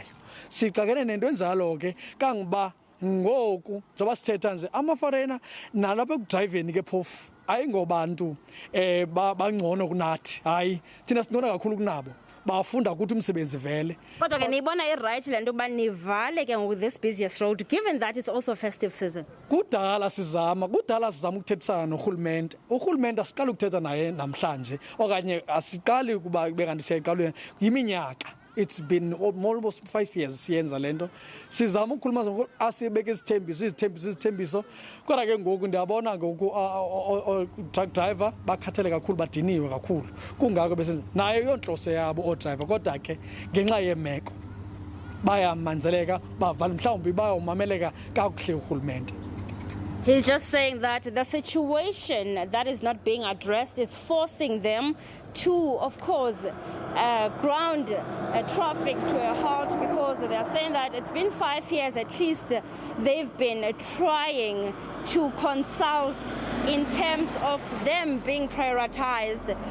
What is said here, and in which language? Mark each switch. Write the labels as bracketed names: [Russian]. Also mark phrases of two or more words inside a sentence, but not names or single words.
[Xhosa] Sixakene nento enjalo ke kangiba ngoku njoba sithetha nje ama-foreigner nalapha ekudriveni ke phofu ayingobantu bangcono kunathi, hayi thina sinona kakhulu kunabo, bafunda ukuthi umsebenzi vele. Kodwa ke niyibona i-right le nto uba nivale ke [English] with this busiest road, given that it's also festive season? [Xhosa] Kudala sizama ukuthethisana norhulumente. Urhulumente asiqali ukuthetha naye namhlanje, okanye asiqali ukuba bekanti siyayiqalwe yiminyaka. [English] It's been almost 5 years [Xhosa] siyenza lento. Sizama ukukhuluma asibeke izithembiso. Kodwa ke ngoku ndiyabona ngoku [English] truck driver [Xhosa] bakhathele kakhulu, badiniwe kakhulu. Kungako besenza nayo yonhlose yabo o-driver, kodwa ke ngenxa yemeko bayamanzeleka bavale, mhlawumbi bayomameleka kakuhle urhulumente. [English] He's just saying that the situation that is not being addressed is forcing them to, of course, ground traffic to a halt, because they are saying that it's been 5 years at least they've been trying to consult in terms of them being prioritized.